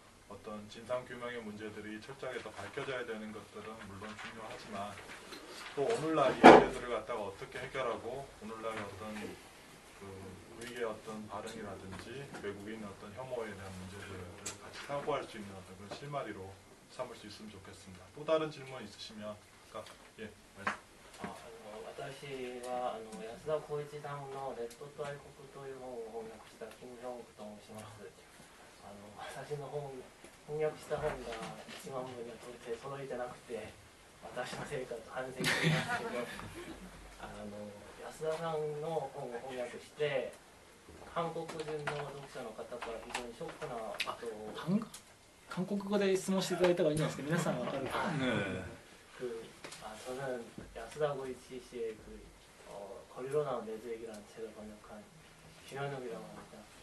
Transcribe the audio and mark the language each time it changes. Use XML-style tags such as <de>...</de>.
<ko>어떤 진상규명의 문제들이 철저하게 더 밝혀져야 되는 것들은 물론 중요하지만 또 오늘날 이 문제들을 갖다가 어떻게 해결하고 오늘날 어떤 그 우리의 어떤 발언이라든지 외국인 어떤 혐오에 대한 문제들을 같이 사고할 수 있는 어떤 그런 실마리로 삼을 수 있으면 좋겠습니다. 또 다른 질문 있으시면 예, 말씀.</ko> <ja>私は安田浩一さんの「レッドと愛国」という本を翻訳した金正恩と申します。私の翻訳した本が1万部には到底揃えてなくて、私のせいかと反省していますけど安田さんの本を翻訳して韓国人の読者の方から非常にショックなことを韓国語で質問していただいた方がいいんじゃないですか。皆さんわかるかな。</ja> <ko>저는 야스다 고이치 씨의 거리로 나온 내주얘기라는 책을 번역한 김현욱이라고 합니다.</ko>